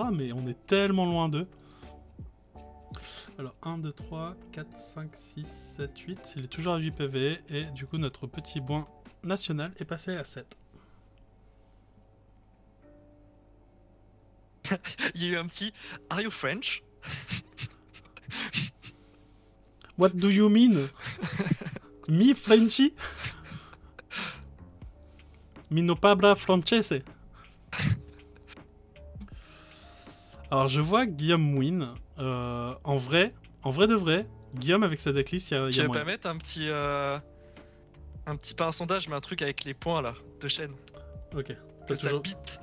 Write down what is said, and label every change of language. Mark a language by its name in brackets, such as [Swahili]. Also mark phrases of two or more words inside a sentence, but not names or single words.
[French] Mais on est tellement loin d'eux. Alors, 1, 2, 3, 4, 5, 6, 7, 8. Il est toujours à 8 PV. Et du coup, notre petit point national est passé à 7. Il y a eu un petit [English] Are you French? What do you mean? [Italian] Mi Frenchy? Mi no parla francese. [French] Alors je vois Guillaume win. En vrai de vrai, Guillaume avec sa decklist, il y a Tu veux moyen. pas mettre pas un sondage mais un truc avec les points là de chaîne? Ok. Que ça bite.